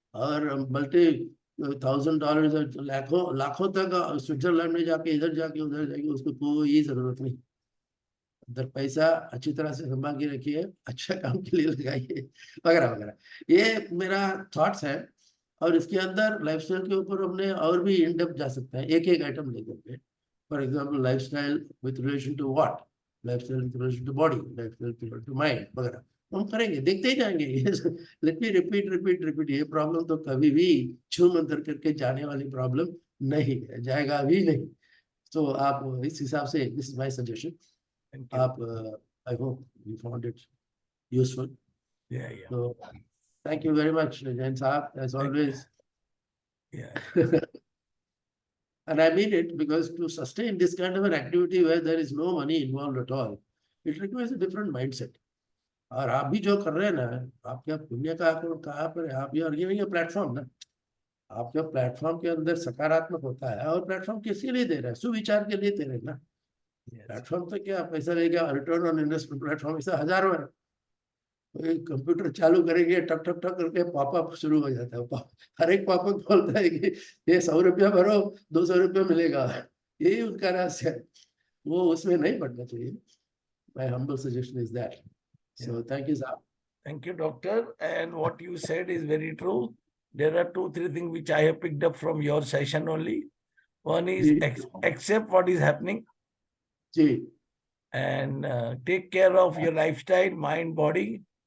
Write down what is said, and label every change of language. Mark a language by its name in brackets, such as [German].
[Hindi] और मल्टी $1,000 लाखों लाखों तक स्विट्जरलैंड में जाके, इधर जाके उधर जाके, उसको कोई जरूरत नहीं। उधर पैसा अच्छी तरह से संभाल के रखिए, अच्छा काम के लिए लगाइए, वगैरह वगैरह। ये मेरा थॉट्स है। और इसके अंदर लाइफस्टाइल के ऊपर हमने और भी इन डेप्थ जा सकते हैं, एक एक आइटम लेकर के। [English] For example, lifestyle with relation to what? Lifestyle with relation to body, lifestyle with relation to mind [Hindi] वगैरह हम करेंगे, देखते ही जाएंगे. [English] Let me repeat. [Hindi] ये प्रॉब्लम तो कभी भी छू मंतर करके जाने वाली प्रॉब्लम नहीं है, जाएगा भी नहीं. तो आप इस हिसाब से, [English] This is my suggestion. Thank you. आप I hope you found it useful. Yeah, yeah, So thank you very much, Jain Saab, as Thank- always. yeah. And I mean it, because to sustain this kind of an activity where there is no money involved at all, it requires a different mindset. [Hindi] और आप भी जो कर रहे हैं ना, आपका पुण्य का आंकड़ा कहाँ पर है? आप [English] you are giving a platform [Hindi] ना. आपका प्लेटफॉर्म के अंदर सकारात्मक होता है, और प्लेटफॉर्म किसके लिए दे रहा है? सुविचार के लिए दे रहे हैं ना. [English] Yes. [Hindi] प्लेटफॉर्म तो क्या पैसा लेगा, रिटर्न ऑन इन्वेस्टमेंट प्लेटफॉर्म ऐसा हजारों है. कंप्यूटर चालू करेंगे, टक टक टक करके पॉपअप शुरू हो जाता है. हर एक पॉपअप बोलता है कि ये 100 रुपया भरो, 200 रुपया मिलेगा. यही उनका रहस्य है. वो उसमें नहीं पड़ना चाहिए. [English] My humble suggestion is that. So Yeah. thank you, sir. Thank you, doctor. And what you said is very true. There are 2-3 things which I have picked up from your session only. One is [Hindi] ji. [English] accept what is happening [Hindi] ji. [English] and take care of your lifestyle, mind, body,